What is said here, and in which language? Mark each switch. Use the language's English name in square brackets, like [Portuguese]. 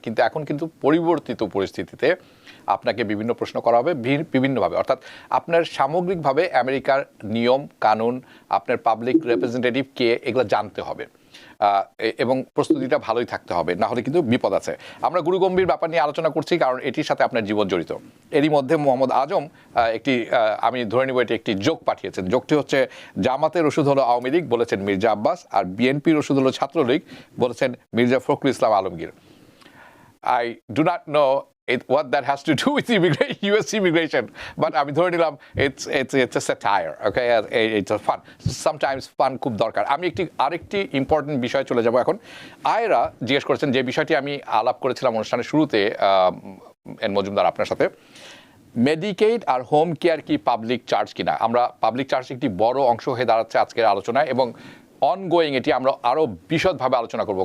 [Bangla] কিন্তু এখন কিন্তু পরিবর্তিত পরিস্থিতিতে আপনাকে বিভিন্ন প্রশ্ন করা হবে বিভিন্নভাবে, অর্থাৎ আপনার সামগ্রিকভাবে আমেরিকার নিয়ম কানুন, আপনার পাবলিক রিপ্রেজেন্টেটিভ কে, এগুলো জানতে হবে এবং প্রস্তুতিটা ভালোই থাকতে হবে, না হলে কিন্তু বিপদ আছে। আমরা গুরুগম্ভীর ব্যাপার নিয়ে আলোচনা করছি কারণ এটির সাথে আপনার জীবন জড়িত। এরই মধ্যে মোহাম্মদ আজম একটি আমি ধরে নিব এটি একটি জোক পাঠিয়েছেন। জোকটি হচ্ছে জামাতের ওষুধ হলো আওয়ামী লীগ, বলেছেন মির্জা আব্বাস, আর বিএনপির ওষুধ হলো ছাত্রলীগ, বলেছেন Mirza Fakhrul Islam Alamgir. [English] I do not know what that has to do with US immigration, but [Bangla] আমি ধরে নিলাম [English] it's a satire, okay, it's a fun, sometimes fun [Bangla] খুব দরকার। আমি আরেকটি ইম্পর্টেন্ট বিষয় চলে যাব এখন। আয়রা জিজ্ঞেস করেছেন যে বিষয়টি আমি আলাপ করেছিলাম অনুষ্ঠানের শুরুতে এন মজুমদার আপনার সাথে, মেডিকেড আর হোম কেয়ার কি পাবলিক চার্জ কিনা। আমরা পাবলিক চার্জ একটি বড় অংশ হয়ে দাঁড়াচ্ছে আজকের আলোচনায় এবং অনগোয়িং এটি আমরা আরও বিশদভাবে আলোচনা করব।